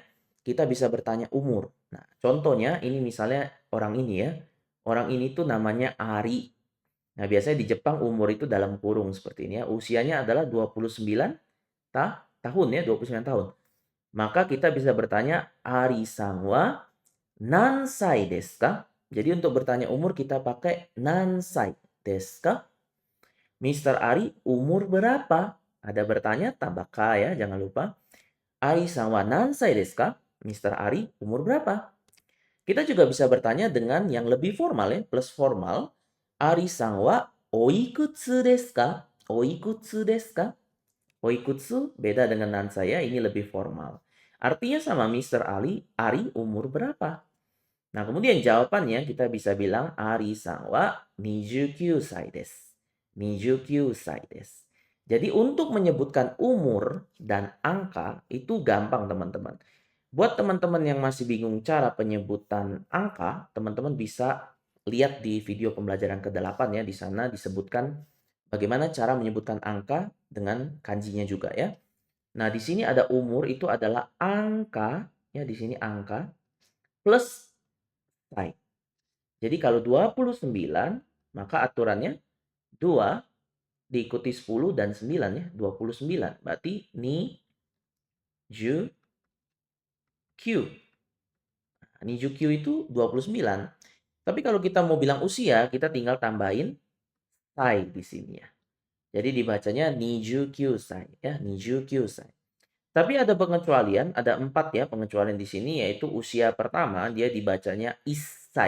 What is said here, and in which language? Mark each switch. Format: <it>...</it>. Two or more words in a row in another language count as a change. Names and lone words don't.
<id>Kita bisa bertanya umur. Nah, contohnya ini misalnya orang ini ya. Orang ini tuh namanya Ari. Nah, biasanya di Jepang umur itu dalam kurung seperti ini ya. Usianya adalah 29 tahun ya, 29 tahun. Maka kita bisa bertanya</id> <ja>アリさんは何歳ですか?</ja> <id>Jadi untuk bertanya umur kita pakai</id> <ja>何歳ですか?</ja> <id>Mr. Ari umur berapa? Ada bertanya tambah ka ya, jangan lupa.</id> <ja>アリさんは何歳ですか?</ja> <id>Mr. Ari umur berapa? Kita juga bisa bertanya dengan yang lebih formal ya, plus formal.</id> <ja>アリさんはおいくつですか? おいくつですか?</ja> <id>Oikutsu beda dengan nansai ya, ini lebih formal. Artinya sama Mr. Ari umur berapa? Nah, kemudian jawabannya kita bisa bilang</id> <ja>アリさんは29歳です. 29 歳です.</ja> <id>Jadi untuk menyebutkan umur dan angka itu gampang teman-teman. Buat teman-teman yang masih bingung cara penyebutan angka, teman-teman bisa lihat di video pembelajaran ke-8 ya. Di sana disebutkan bagaimana cara menyebutkan angka dengan kanjinya juga ya. Nah, di sini ada umur itu adalah angka ya, di sini angka plus sai. Jadi kalau 29 maka aturannya 2 diikuti 10 dan 9 ya, 29. Berarti</id> <ja>二十九. 二十九</ja> <id>itu 29. Tapi kalau kita mau bilang usia, kita tinggal tambahin sai di sini ya. Jadi dibacanya</id> <ja>二十九歳</ja> <id>ya,</id> <ja>二十九歳.</ja> <id>Tapi ada pengecualian, ada 4 ya pengecualian di sini, yaitu usia pertama dia dibacanya isai.</id>